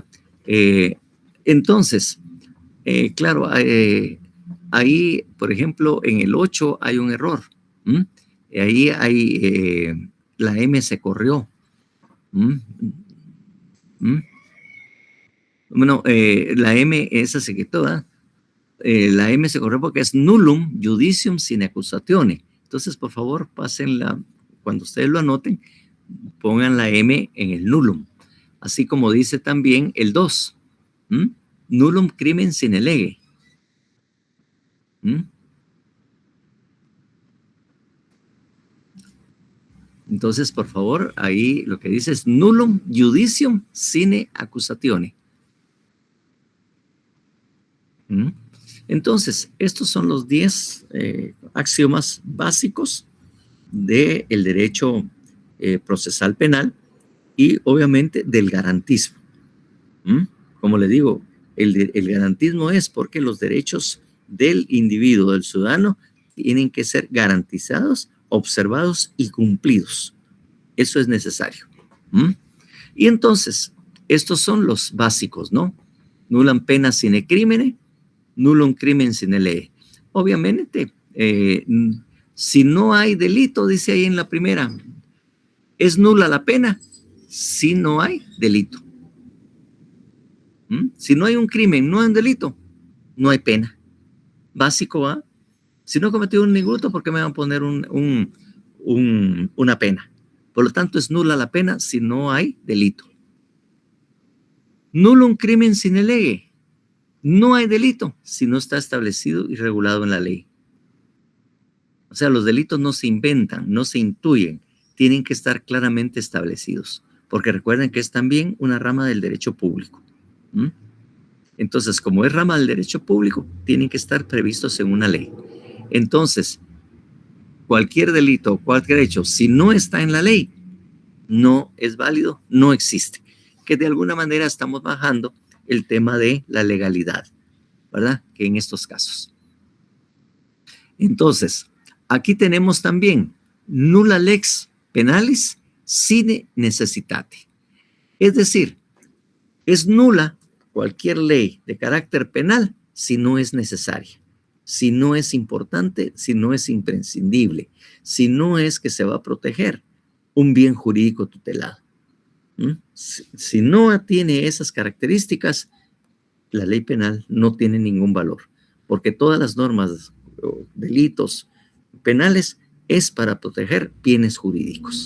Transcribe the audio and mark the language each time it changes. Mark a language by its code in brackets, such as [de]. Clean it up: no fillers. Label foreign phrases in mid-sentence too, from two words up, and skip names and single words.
[es] Entonces, claro, ahí, por ejemplo, en el 8 hay un error. Ahí hay, la M se corrió. Bueno, la M, esa se quitó, ¿verdad? La M se corrió porque es [la] nullum judicium sine accusatione. [es] Entonces, por favor, pásenla, cuando ustedes lo anoten, pongan la M en el nullum. Así como dice también el 2. [la] Nullum crimen sine lege. [es] Entonces, por favor, ahí lo que dice es [la] nullum judicium sine accusatione. [es] Entonces, estos son los 10 axiomas básicos del derecho procesal penal y obviamente del garantismo. Como le digo, el garantismo es porque los derechos del individuo, del ciudadano, tienen que ser garantizados, observados y cumplidos. Eso es necesario. Y entonces, estos son los básicos, ¿no? [la] Nullum pena sine crimine, nullum crimen sine lege. [es] Obviamente, si no hay delito, dice ahí en la primera, es nula la pena si no hay delito. Si no hay un crimen, no hay un delito, no hay pena. Básico, ¿va? Si no he cometido un ningún delito, ¿por qué me van a poner una pena? Por lo tanto, es nula la pena si no hay delito. [la] Nullum crimen sine lege. [es] No hay delito si no está establecido y regulado en la ley. O sea, los delitos no se inventan, no se intuyen, tienen que estar claramente establecidos, porque recuerden que es también una rama del derecho público. Entonces, como es rama del derecho público, tienen que estar previstos en una ley. Entonces, cualquier delito o cualquier hecho, si no está en la ley, no es válido, no existe. Que de alguna manera estamos bajando el tema de la legalidad, ¿verdad? Que en estos casos. Entonces, aquí tenemos también [la] nulla lex penalis sine necessitate. [es] Es decir, es nula cualquier ley de carácter penal si no es necesaria. si no es importante, si no es imprescindible, si no es que se va a proteger un bien jurídico tutelado. Si no tiene esas características, la ley penal no tiene ningún valor, porque todas las normas o delitos penales es para proteger bienes jurídicos.